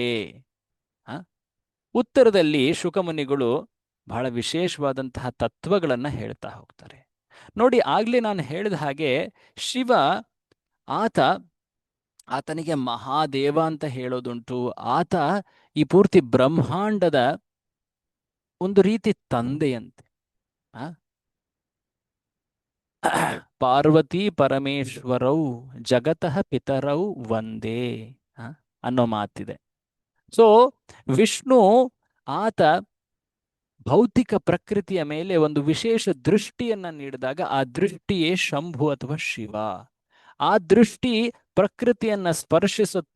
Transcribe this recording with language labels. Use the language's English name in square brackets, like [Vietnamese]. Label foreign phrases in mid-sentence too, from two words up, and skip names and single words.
[Kannada] ಉತ್ತರದಲ್ಲಿ ಶುಕಮುನಿಗಳು ಬಹಳ ವಿಶೇಷವಾದಂತಹ ತತ್ವಗಳನ್ನ ಹೇಳ್ತಾ ಹೋಗ್ತಾರೆ. ನೋಡಿ, ಆಗ್ಲೇ ನಾನು ಹೇಳಿದ ಹಾಗೆ ಶಿವ ಆತನಿಗೆ ಮಹಾದೇವ ಅಂತ ಹೇಳೋದುಂಟು. ಆತ ಈ ಪೂರ್ತಿ ಬ್ರಹ್ಮಾಂಡದ ಒಂದು ರೀತಿ ತಂದೆಯಂತೆ. ಆ? [Sanskrit] ಪಾರ್ವತಿ ಪರಮೇಶ್ವರೌ ಜಗತಃ ಪಿತರೌ [Kannada] ಒಂದೇ ಅನ್ನೋ ಮಾತಿದೆ. ಸೊ ವಿಷ್ಣು ಆತ ಭೌತಿಕ ಪ್ರಕೃತಿಯ ಮೇಲೆ ಒಂದು ವಿಶೇಷ ದೃಷ್ಟಿಯನ್ನ ನೀಡಿದಾಗ ಆ ದೃಷ್ಟಿಯೇ ಶಂಭು ಅಥವಾ ಶಿವ. ಆ ದೃಷ್ಟಿ ಪ್ರಕೃತಿಯನ್ನ ಸ್ಪರ್ಶಿಸುತ್ತೆ.